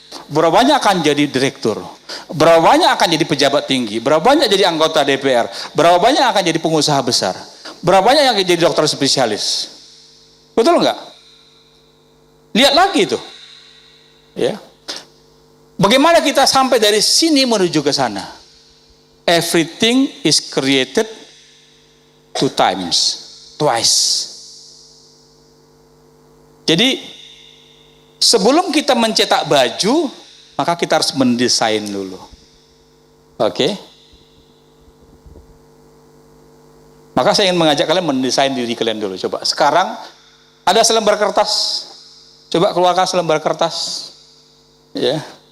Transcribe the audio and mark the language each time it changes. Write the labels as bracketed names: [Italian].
[Indonesian] Berapa banyak akan jadi direktur, berapa banyak akan jadi pejabat tinggi, berapa banyak jadi anggota DPR, berapa banyak akan jadi pengusaha besar, berapa banyak yang jadi dokter spesialis. Betul nggak? Lihat lagi itu. Ya. Bagaimana kita sampai dari sini menuju ke sana? [English] Everything is created twice. [Indonesian] Jadi sebelum kita mencetak baju, maka kita harus mendesain dulu. Oke? Maka saya ingin mengajak kalian mendesain diri kalian dulu. Coba sekarang ada selembar kertas. Coba keluarkan selembar kertas. Ya.